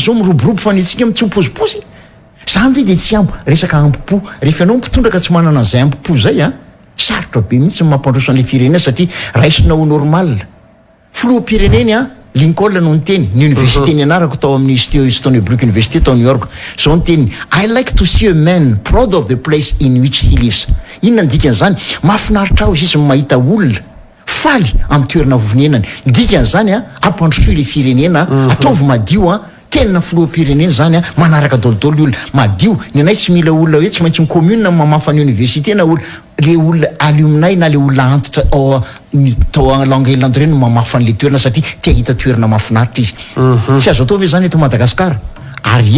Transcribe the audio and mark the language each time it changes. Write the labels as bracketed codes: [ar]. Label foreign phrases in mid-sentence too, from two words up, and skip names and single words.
[mg] zao miroborobo fa nitsika mitsopozipozy zany ve de tsy ambo resaka ampopo rehefa ianao mpitondraka tsy manana an'izay ampopo zay a sarotra be mihitsy ny mampandroso an'le firenena satria raisinao normal filoham-pireneny a Lincoln no niteny ny université ny anarako tao amin'ny Stony Brook University tao New York zao niteny [en] I like to see a man proud of the place in which he lives [mg] inona ny dikan'izany mahafinaritra aho izy mahita olona faly amin'ny toerana vovonenany ndikan'zany a ampandrosoy le firenena ataovy madio a tena filoam-pirenena zany a manaraka dolodolo ny olona madio ny anay tsy mila olona hoe tsy maintsy ny commune mamafa ny université na olo le olona alumnay na le olona antitra tao langue no mamafa an'le toerana satria tia hita toerana mahafinaritra izy tsy azo atao ve zany eto Madagasikara ary